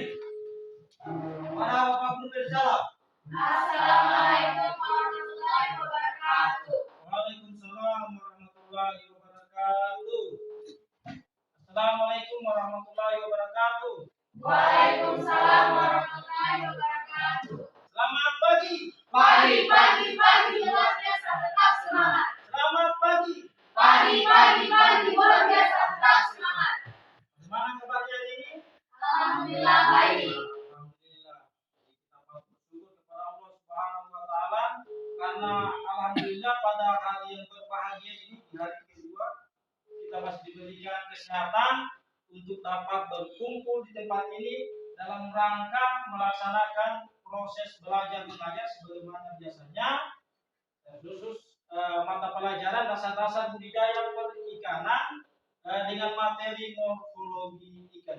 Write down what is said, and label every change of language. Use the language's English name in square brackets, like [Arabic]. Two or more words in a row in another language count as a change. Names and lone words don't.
[Indonesian] Mana Bapak Guru berjawab? [Arabic] السلام عليكم ورحمة الله وبركاته. وعليكم السلام ورحمة الله وبركاته. السلام عليكم ورحمة الله وبركاته. وعليكم السلام ورحمة الله وبركاته. [Indonesian] Selamat pagi. Pagi, pagi, pagi, luar biasa, tetap semangat. Selamat pagi. Pagi, pagi, pagi, luar biasa, tetap semangat. Bagaimana kabarnya hari ini? Alhamdulillah baik. Alhamdulillah. Kita bersyukur kepada Allah [Arabic] سبحانه وتعالى [Indonesian] karena alhamdulillah pada hari yang berbahagia ini di hari kedua kita masih diberikan kesehatan untuk dapat berkumpul di tempat ini dalam rangka melaksanakan proses belajar mengajar sebagaimana biasanya khusus mata pelajaran dasar-dasar budidaya perikanan dengan materi morfologi ikan.